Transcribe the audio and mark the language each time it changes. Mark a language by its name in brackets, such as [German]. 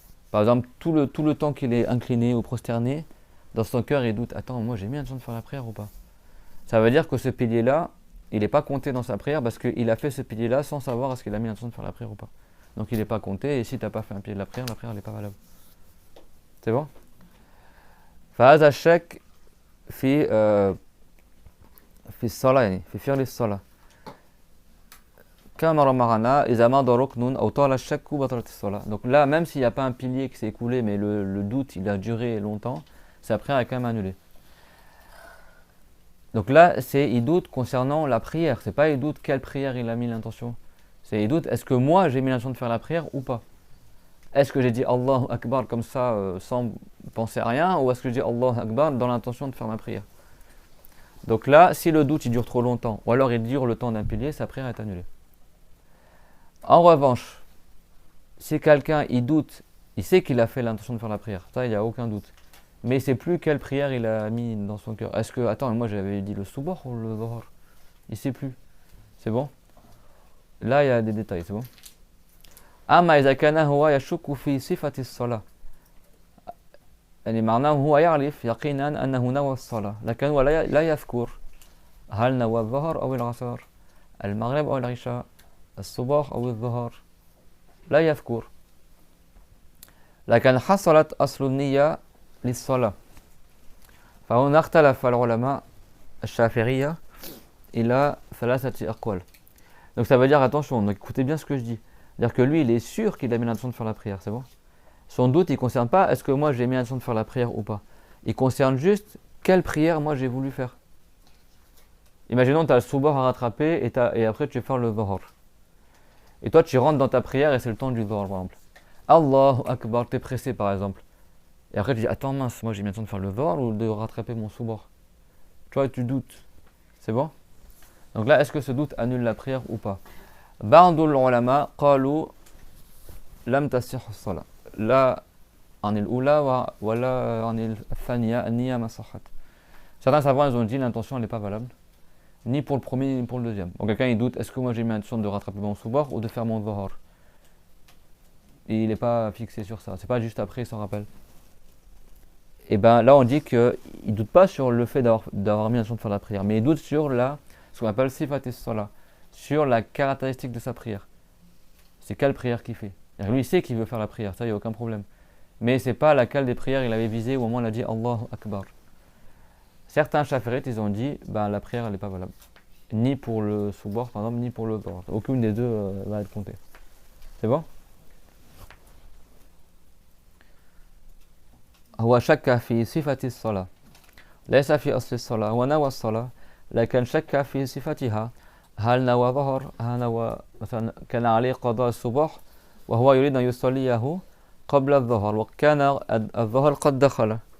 [French] Par exemple, tout le temps qu'il est incliné ou prosterné, dans son cœur il doute, attends, moi j'ai mis l'intention de faire la prière ou pas. Ça veut dire que ce pilier-là, il n'est pas compté dans sa prière parce qu'il a fait ce pilier-là sans savoir est-ce qu'il a mis l'intention de faire la prière ou pas. Donc il n'est pas compté, et si tu n'as pas fait un pilier de la prière n'est pas valable. C'est bon? [Arabic] فهذا الشك في الصلاة يعني في فعل الصلاة كما مر معنا إذا مضى ركن أو طال الشك بطلت الصلاة. [French] Donc là, même s'il n'y a pas un pilier qui s'est écoulé, mais le doute il a duré longtemps, sa prière est quand même annulée. Donc là, il doute concernant la prière, c'est pas il doute quelle prière il a mis l'intention. C'est il doute, est-ce que moi j'ai mis l'intention de faire la prière ou pas? Est-ce que j'ai dit Allahu Akbar comme ça sans penser à rien, ou est-ce que j'ai dit Allahu Akbar dans l'intention de faire ma prière? Donc là, si le doute il dure trop longtemps, ou alors il dure le temps d'un pilier, sa prière est annulée. En revanche, si quelqu'un il doute, il sait qu'il a fait l'intention de faire la prière, ça il n'y a aucun doute. Mais il ne sait plus quelle prière il a mis dans son cœur. Est-ce que, attends, moi j'avais dit le Subh ou le Dhuhr? Il ne sait plus. C'est bon? Là il y a des détails, c'est bon? [Arabic] أما إذا كان هو يشك في صفة الصلاة يعني معناه هو يعرف يقينا أنه نوى الصلاة لكن هو لا يذكر هل نوى الظهر أو العصر المغرب أو العشاء الصبح أو الظهر لا يذكر لكن حصلت أصل النية للصلاة فهنا اختلف العلماء الشافعية إلى ثلاثة أقوال. [French] Donc ça veut dire, attention, donc écoutez bien ce que je dis. C'est-à-dire que lui, il est sûr qu'il a mis l'intention de faire la prière, c'est bon? Son doute, il ne concerne pas est-ce que moi j'ai mis l'intention de faire la prière ou pas. Il concerne juste quelle prière moi j'ai voulu faire. Imaginons tu as le soubor à rattraper et après tu veux faire le dhuhr. Et toi tu rentres dans ta prière et c'est le temps du dhuhr par exemple. Allahu Akbar, t'es pressé par exemple. Et après tu dis attends mince, moi j'ai mis l'intention de faire le dhuhr ou de rattraper mon soubor. Tu vois, tu doutes. C'est bon? Donc là, est-ce que ce doute annule la prière ou pas? [Arabic] Ba'dul ulama qalu lam tasih as-salah. La عن الأولى ولا عن الثانية النية ما صحت. [French] Certains savants ils ont dit l'intention n'est pas valable ni pour le premier ni pour le deuxième. Donc quelqu'un il doute est-ce que moi j'ai mis l'intention de rattraper mon soubor ou de faire mon dhuhr. Et il n'est pas fixé sur ça, c'est pas juste après il s'en rappelle. Et ben là on dit qu'il ne doute pas sur le fait d'avoir mis l'intention de faire la prière, mais il doute sur ce qu'on appelle sifat as-salah, sur la caractéristique de sa prière. C'est quelle prière qu'il fait. Lui il sait qu'il veut faire la prière, ça il n'y a aucun problème. Mais c'est pas laquelle des prières il avait visé au moment où il a dit Allahu Akbar. Certains chaférites ils ont dit ben la prière elle n'est pas valable. Ni pour le soubor par exemple, ni pour le dhuhr. Aucune des deux va être comptée. C'est bon? [Arabic] هو شك في صفة الصلاة ليس في أصل الصلاة هو نوى الصلاة لكن شك في صفتها هل نوى ظهر هل نوى مثلا كان عليه قضاء الصبح وهو يريد أن يصليه قبل الظهر وكان الظهر قد دخل